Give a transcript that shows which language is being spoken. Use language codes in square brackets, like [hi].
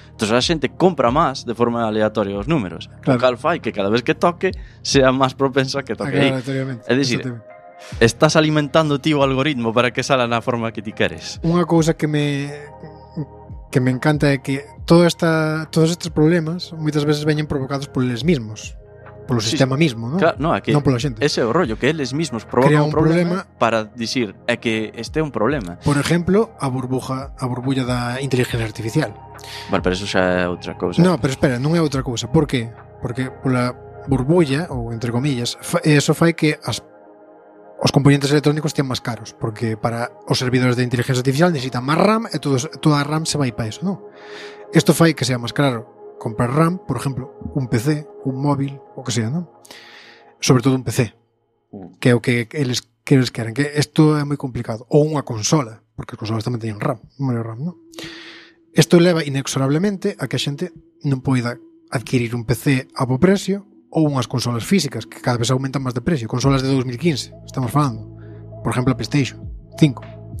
[gl] Entonces a xente compra máis de forma aleatoria os números. Claro. O cal fai que cada vez que toque sea máis propenso a que toque aí. Aleatoriamente. É dicir, estás alimentando ti o algoritmo para que sala na forma que ti queres. Unha cousa que me encanta é que todos estes problemas moitas veces veñen provocados por eles mismos. [es] Por el sistema mismo, ¿no? Claro, no, aquí, no por la gente. Ese rollo que ellos mismos provocan un problema para decir que esté un problema. Por ejemplo, a burbuja de inteligencia artificial. Bueno, pero eso ya es otra cosa. No, pero espera, no es otra cosa. ¿Por qué? Porque por la burbuja, o entre comillas, eso fai que los componentes electrónicos estén más caros. Porque para los servidores de inteligencia artificial necesitan más RAM y toda RAM se va a ir para eso, ¿no? Esto fai que sea más caro comprar RAM, por ejemplo, un PC, un móvil, o que sea, ¿no? [gl] Sobre todo un PC, que o que eles queren, que esto é moi complicado, ou unha consola, porque as consolas tamén teñen RAM, memoria RAM, ¿no? Esto leva inexorablemente a que a xente non poida adquirir un PC a bo precio ou unhas consolas físicas que cada vez aumentan máis de precio, consolas de 2015, estamos falando, por ejemplo, a PlayStation 5.